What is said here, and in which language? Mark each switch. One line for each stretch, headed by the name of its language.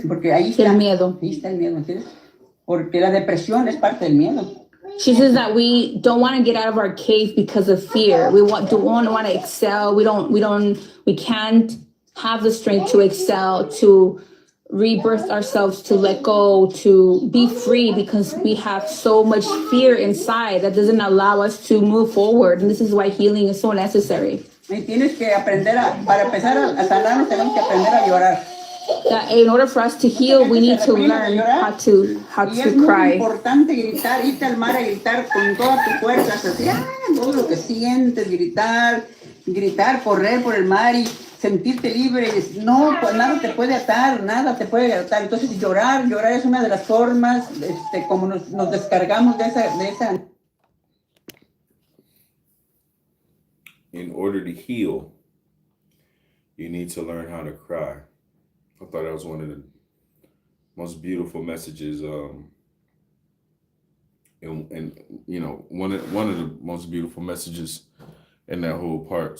Spanish: Porque ahí está el miedo, ¿entiendes? Porque la depresión es parte del miedo.
English: She says that we don't want to get out of our cave because of fear. We don't want to excel. We can't have the strength to excel, to rebirth ourselves, to let go, to be free, because we have so much fear inside that doesn't allow us to move forward. And this is why healing is so necessary.
Spanish: Y tienes que aprender para empezar a sanarnos, tenemos que aprender a llorar.
English: That in order for us to heal, we need to learn how to cry.
Spanish: Es muy importante gritar, irte al mar a gritar con todas tus fuerzas, así, todo lo que sientes, gritar, correr por el mar y sentirte libre, no, pues nada te puede atar, nada te puede atar. Entonces llorar es una de las formas, como nos descargamos de esa.
English: In order to heal, you need to learn how to cry. I thought that was one of the most beautiful messages, and you know, one of the most beautiful messages in that whole part.